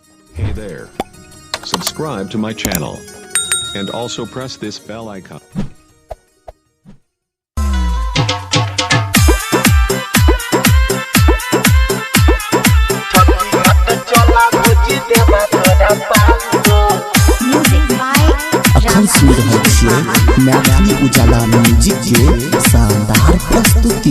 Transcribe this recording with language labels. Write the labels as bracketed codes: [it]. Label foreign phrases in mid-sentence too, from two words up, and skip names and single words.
[en] Hey there. Subscribe to my channel. And also press this bell icon. [mai] अखन सुन रहल छियै मैथिली उजाला म्यूजिक के शानदार प्रस्तुति।